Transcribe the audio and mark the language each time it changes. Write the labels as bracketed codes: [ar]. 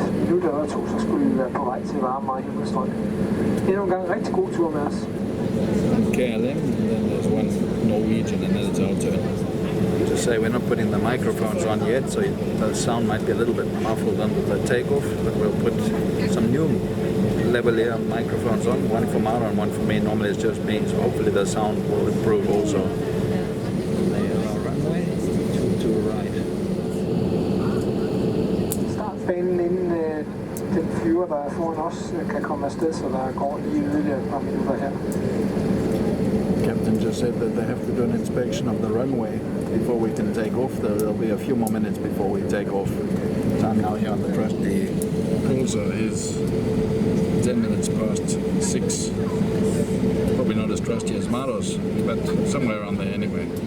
[da] Nu der to, så skulle vi være på vej til varme himmelstrøg. Endnu en gang rigtig god tur med os. [en] KLM, and then there's one Norwegian, and then it's our turn. To say we're not putting the microphones on yet, so the sound might be a little bit muffled under the takeoff, but we'll put some new lavalier microphones on, one for Maro and one for me. Normally it's just me, so hopefully the sound will improve also. They are runway to right. [da] Startbanen inden den flyver, der er foran os, kan komme afsted, så der går lige yderligere et par minutter her. [en] Captain just said that they have to do an inspection of the runway before we can take off. There'll be a few more minutes before we take off. Time now here on the Trusty Pulsar is 10 minutes past 6. Probably not as trusty as Maro's, but somewhere around there anyway.